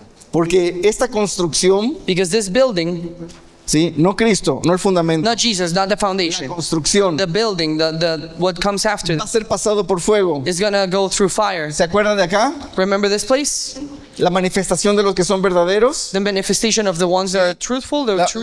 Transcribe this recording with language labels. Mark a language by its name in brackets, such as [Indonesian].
[Spanish] Porque esta construcción, [English] Because this building, [Spanish] ¿sí? No Cristo, no el fundamento, [English] not Jesus, not the foundation, [Spanish] construcción [English] the building, the what comes after [Spanish] va a ser pasado por fuego. [English] is gonna go through fire. [Spanish] ¿Se acuerdan de acá? [English] Remember this place? [Spanish] La manifestación de los que son verdaderos. [English] The manifestation of the ones that are truthful, the true